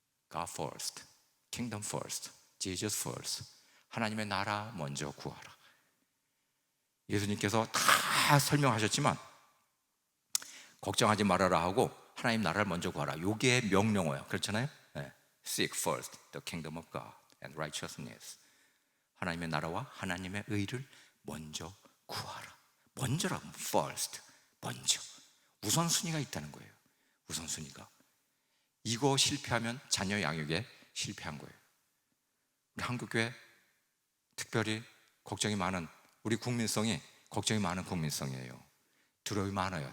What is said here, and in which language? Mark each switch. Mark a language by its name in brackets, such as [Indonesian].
[English] God first, Kingdom first, Jesus first. [Korean] 하나님의 나라 먼저 구하라. 예수님께서 다 설명하셨지만 걱정하지 말아라 하고 하나님 나라를 먼저 구하라, 이게 명령어예요. 그렇잖아요. [English] Seek first the kingdom of God and righteousness. [Korean] 하나님의 나라와 하나님의 의를 먼저 구하라. 먼저라고, first, 먼저. 우선순위가 있다는 거예요. 우선순위가. 이거 실패하면 자녀 양육에 실패한 거예요. 우리 한국교회 특별히 걱정이 많은, 우리 국민성이 걱정이 많은 국민성이에요. 두려움이 많아요.